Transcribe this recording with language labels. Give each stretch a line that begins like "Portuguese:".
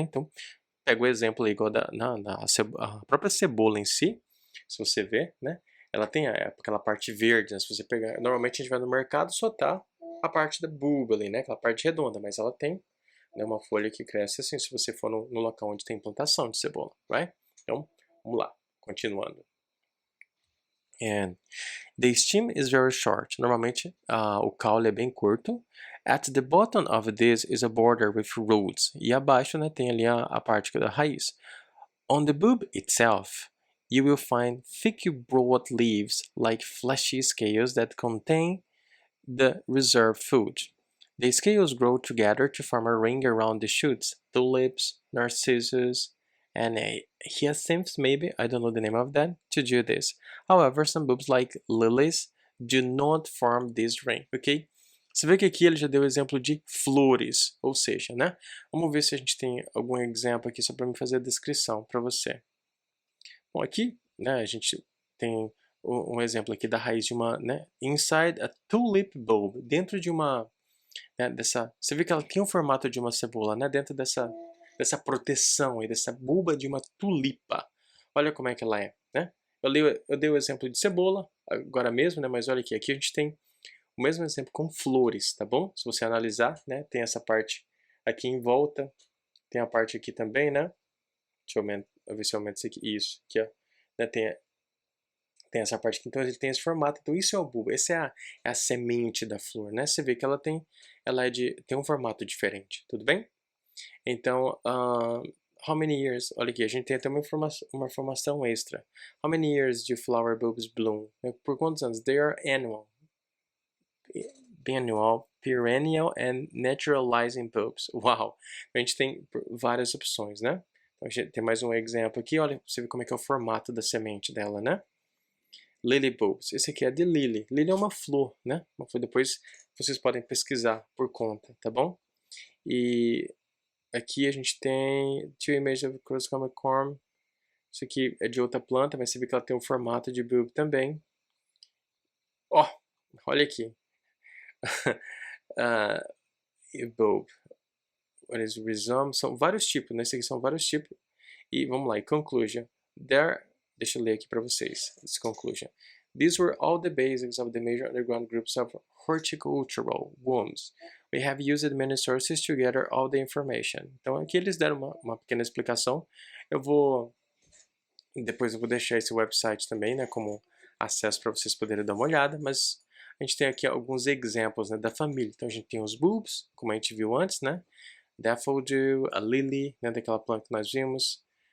Portuguese: Então, pega o exemplo aí, igual a própria cebola em si, se você ver, né? Ela tem aquela parte verde, né? Se você pegar, normalmente a gente vai no mercado, só tá a parte da bulba ali, né? Aquela parte redonda, mas ela tem, né, uma folha que cresce assim, se você for no local onde tem plantação de cebola, right? Então, vamos lá, continuando.
English: And the stem is very short.
Portuguese: Normalmente, o caule é bem curto.
English: At the bottom of this is a border with roots.
Portuguese: E abaixo, né, tem ali a parte da raiz.
English: On the bulb itself, you will find thick broad leaves like fleshy scales that contain the reserve food. The scales grow together to form a ring around the shoots. Tulips, narcissus, and hyacinths, maybe, I don't know the name of that, to do this. However, some bulbs like lilies do not form this ring, ok?
Portuguese: Você vê que aqui ele já deu exemplo de flores, ou seja, né? Vamos ver se a gente tem algum exemplo aqui só para me fazer a descrição para você. Bom, aqui, né, a gente tem um exemplo aqui da raiz de uma, né,
English: inside a tulip bulb,
Portuguese: dentro de uma, né, você vê que ela tem o formato de uma cebola, né, dentro dessa proteção aí, dessa bulba de uma tulipa. Olha como é que ela é, né? Eu dei o exemplo de cebola agora mesmo, né, mas olha aqui a gente tem o mesmo exemplo com flores, tá bom? Se você analisar, né, tem essa parte aqui em volta, tem a parte aqui também, né? Deixa eu ver se eu aumento isso aqui. Isso, aqui, ó. Né, tem essa parte aqui, então ele tem esse formato. Então isso é o bulbo, essa é a semente da flor, né? Você vê que tem um formato diferente, tudo bem? Então,
English: how many years?
Portuguese: Olha aqui, a gente tem até uma informação extra.
English: How many years do flower bulbs bloom?
Portuguese: Por quantos anos?
English: They are annual, biennial, perennial and naturalizing bulbs.
Portuguese: Uau! A gente tem várias opções, né? Então, a gente tem mais um exemplo aqui. Olha, você vê como é que é o formato da semente dela, né? Lily bulbs. Esse aqui é de lily. Lily é uma flor, né? Uma flor. Depois vocês podem pesquisar por conta, tá bom? E aqui a gente tem
English: two images of Chrysanthemum corm.
Portuguese: Isso aqui é de outra planta, mas você vê que ela tem um formato de bulb também. Ó, olha aqui. Bulb.
English: What is rhizome?
Portuguese: São vários tipos, né? Esse aqui são vários tipos. E vamos lá, e conclusion. Deixa eu ler aqui para vocês.
English: This conclusion. These were all the basics of the major underground groups of horticultural worms. We have used many sources to gather all the information.
Portuguese: Então aqui eles deram uma pequena explicação. Depois eu vou deixar esse website também, né, como acesso para vocês poderem dar uma olhada, mas a gente tem aqui alguns exemplos, né, da família. Então a gente tem os bulbs, como a gente viu antes, né? Daffodil, a lily, né, daquela planta que nós vimos.